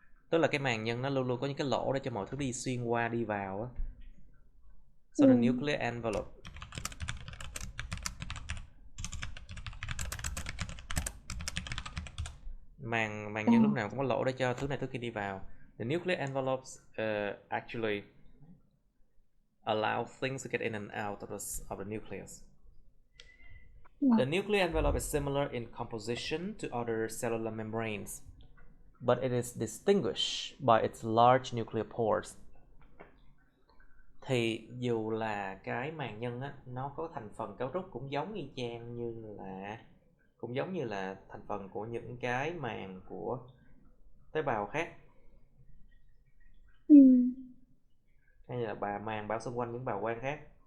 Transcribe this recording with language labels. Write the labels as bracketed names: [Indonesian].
[Vietnamese] Tức là cái màng nhân nó luôn luôn có những cái lỗ để cho mọi thứ đi xuyên qua, đi vào á. [English] So the nuclear envelope. [Vietnamese] Màng nhân lúc nào cũng có lỗ để cho thứ này thứ kia đi vào. [English] The nuclear envelopes actually allow things to get in and out of the nucleus. The nuclear envelope is similar in composition to other cellular membranes, but it is distinguished by its large nuclear pores. [Vietnamese] Thì dù là cái màng nhân á, nó có thành phần cấu trúc cũng giống y chang như là thành phần của những cái màng của tế bào khác, hay là màng bao xung quanh những bào quang khác.